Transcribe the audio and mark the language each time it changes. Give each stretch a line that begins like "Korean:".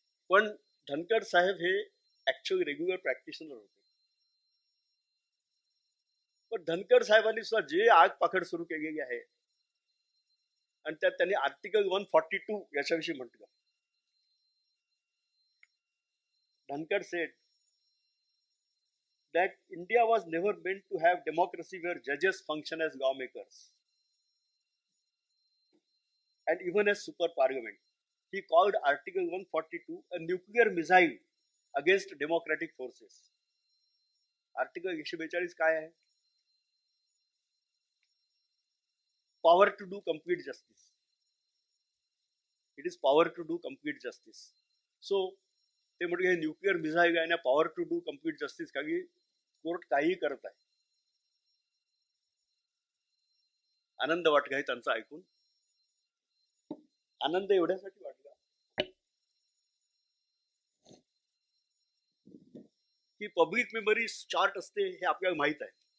Marathi: पण धनखड साहेब हे actually regular practitioner होते. पण धनखड साहेबांनी सुद्धा जे आग पाखड सुरू केलेली आहे आणि त्यात त्यांनी आर्टिकल 142 याच्याविषयी म्हटलं.
English: Dhankhar said that India was never meant to have democracy where judges function as lawmakers and even as super parliament. He called Article 142 a nuclear missile against democratic forces.
Marathi: Article 142 काय आहे?
English: Power to do complete justice. It is power to do complete justice.
Marathi: So ते म्हणजे हे nuclear missile आहे ना,
English: Power to do complete justice.
Marathi: काही court काही करत आहे. आनंद वाटला त्यांचा ऐकून. आनंद एवढ्यासाठी वाटला की पब्लिक मेमरी चार्ट असते हे आपल्याला माहित आहे.